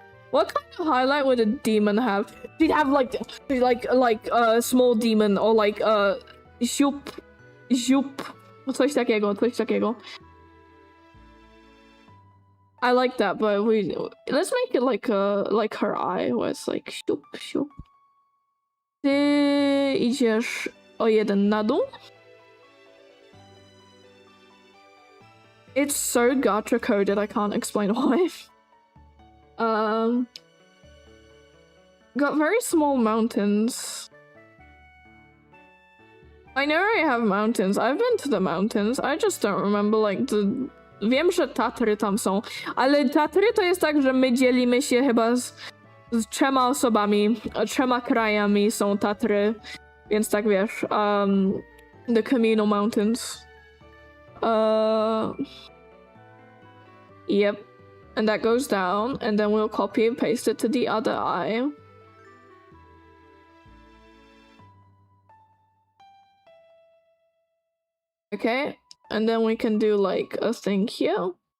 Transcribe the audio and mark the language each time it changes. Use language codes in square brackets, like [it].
[en] What kind of highlight would a demon have? She'd have like a small demon or like Zoop. [pl] Coś takiego. [en] I like that, but let's make it like her eye, where it's like Zoop. [pl] Ty idziesz o jeden na dół. [en] It's so gacha coded, I can't explain why. Got very small mountains. I know I have mountains. I've been to the mountains. I just don't remember like the... [pl] Wiem, że Tatry tam są, ale Tatry to jest tak, że my dzielimy się chyba z 3 osobami, 3 krajami są Tatry, więc tak wiesz, [en] the communal mountains. Yep. And that goes down, and then we'll copy and paste it to the other eye. Okay, and then we can do like a thing here.